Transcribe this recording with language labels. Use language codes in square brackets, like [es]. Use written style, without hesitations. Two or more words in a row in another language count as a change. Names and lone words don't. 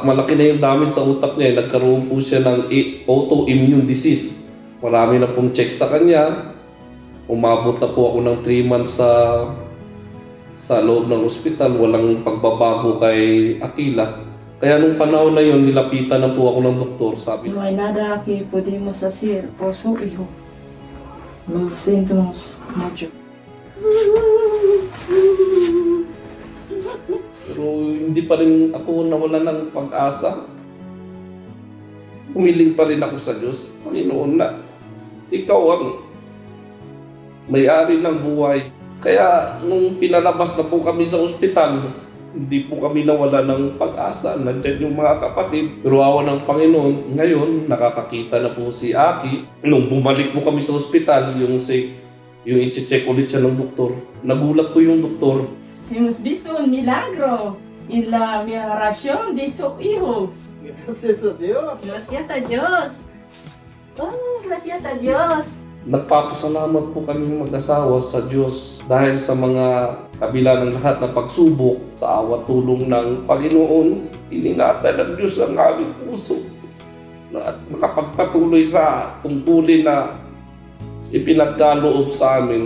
[tl] Malaki na yung damage sa utak niya. Nagkaroon po siya ng autoimmune disease. Marami na pong check sa kanya. Umabot na po ako ng 3 months sa loob ng ospital. Walang pagbabago kay Aquila. Kaya nung panahon na yun, nilapitan na po ako ng doktor. Sabi, [es] No hay nada que podemos hacer por su hijo. Nos sentimos mucho. [tl] pero hindi pa rin ako nawala ng pag-asa. Humiling pa rin ako sa Diyos. Panginoon na, Ikaw ang may-ari ng buhay. Kaya nung pinalabas na po kami sa ospital, hindi po kami nawala ng pag-asa. Nandiyan yung mga kapatid. Pero awa ng Panginoon, ngayon nakakakita na po si Aki. Nung bumalik po kami sa ospital, yung i-check ulit siya ng doktor. Nagulat po yung doktor. [es] Hemos visto un milagro en la mejorarción de su hijo. Gracias a Dios. Gracias a Diyos. Oh, gracias a Diyos. [tl] Nagpapasalamat po kami mag-asawa sa Diyos dahil sa mga kabila ng lahat na pagsubok sa awa tulong ng Panginoon. Iningatan ng Diyos ang aming puso at makapagpatuloy sa tungkulin na ipinagkaloob sa amin.